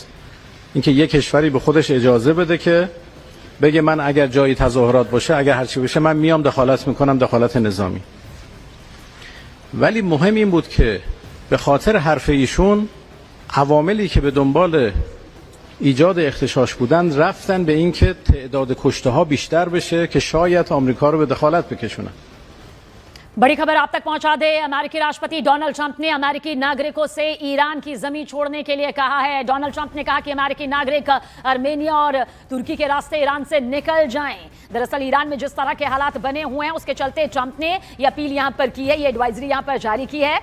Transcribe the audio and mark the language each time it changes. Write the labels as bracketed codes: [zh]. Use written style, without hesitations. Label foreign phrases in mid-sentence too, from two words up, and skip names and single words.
[fa] اینکه یک کشوری به خودش اجازه بده که بگه من اگر جایی تظاهرات باشه اگر هرچی بشه من میام دخالت میکنم، دخالت نظامی. ولی مهم این بود که به خاطر حرف ایشون عواملی که به دنبال ایجاد اغتشاش بودن رفتن به این که تعداد کشته ها بیشتر بشه که شاید آمریکا رو به دخالت بکشونن. [hi] बड़ी खबर आप तक पहुंचा दे। अमेरिकी राष्ट्रपति डोनाल्ड ट्रंप ने अमेरिकी नागरिकों से ईरान की जमीन छोड़ने के लिए कहा है। डोनाल्ड ट्रंप ने कहा कि अमेरिकी नागरिक आर्मेनिया और तुर्की के रास्ते ईरान से निकल जाएं। दरअसल ईरान में जिस तरह के हालात बने हुए हैं उसके चलते ट्रंप ने ये अपील यहां पर की है, ये एडवाइजरी यहां पर जारी की है।